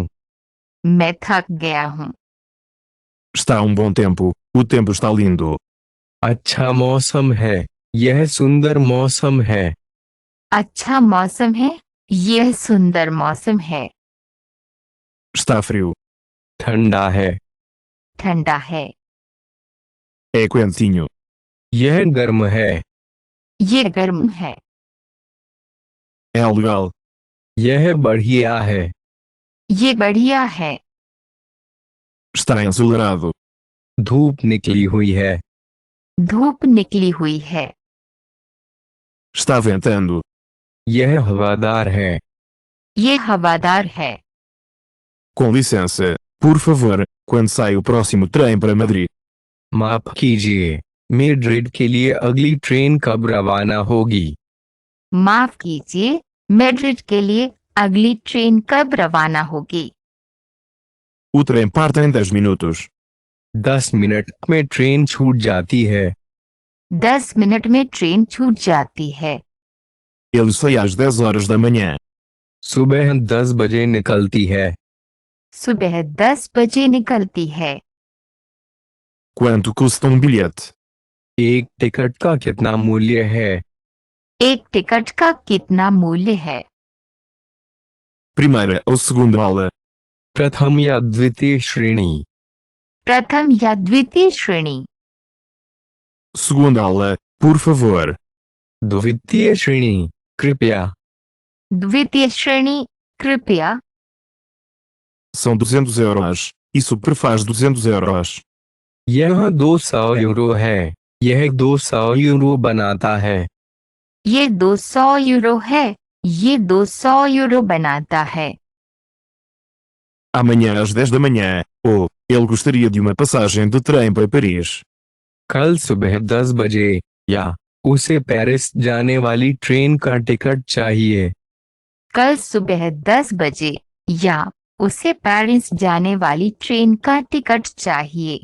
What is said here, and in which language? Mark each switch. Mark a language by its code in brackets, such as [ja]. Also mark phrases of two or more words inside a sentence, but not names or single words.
[hi] मैं थक गया हूँ। [pt] Está um bom tempo. O tempo está lindo. [hi] अच्छा मौसम है। यह सुंदर मौसम है। अच्छा मौसम है। यह सुंदर मौसम है। [pt] Está frio. [hi] ठंडा है। ठंडा है। [pt] É quentinho. [hi] यह गर्म है। ये गर्म है। [pt] É legal. [hi] यह बढ़िया है। ये बढ़िया है। [pt] Está ensolarado. [hi] धूप निकली हुई है। धूप निकली हुई है। [pt] Está ventando. [hi] यह हवादार है। ये हवादार है। [pt] Com licença, por favor, quando sai o próximo trem para Madrid? [hi] माफ कीजिए, मैड्रिड के लिए अगली ट्रेन कब रवाना होगी? माफ कीजिए, मैड्रिड के लिए अगली ट्रेन कब रवाना होगी? [pt] O trem parte em 10 minutos. [hi] 10 मिनट में ट्रेन छूट जाती है। 10 मिनट में ट्रेन छूट जाती है। [pt] Ele sai às 10 horas da manhã. [hi] सुबह 10 बजे निकलती है। सुबह 10 बजे निकलती है। [pt] Quanto custa um bilhete? [hi] एक टिकट का कितना मूल्य है? एक टिकट का कितना मूल्य है? [pt] Primeira ou segunda aula? [hi] प्रथम या द्वितीय श्रेणी? प्रथम या द्वितीय श्रेणी? [pt] Segunda aula, por favor. [hi] द्वितीय श्रेणी कृपया। द्वितीय श्रेणी कृपया। [pt] São 200 euros. Isso prefaz 200 euros. [hi] यह 200 यूरो है। यह 200 यूरो बनाता है। ये 200 यूरो है। ये 200 यूरो बनाता है। [pt] Amanhã às 10 da manhã. Oh, ele gostaria de uma passagem de trem para Paris. [hi] कल सुबह 10 बजे या उसे पेरिस जाने वाली ट्रेन का टिकट चाहिए। कल सुबह 10 बजे या उसे पेरिस जाने वाली ट्रेन का टिकट चाहिए।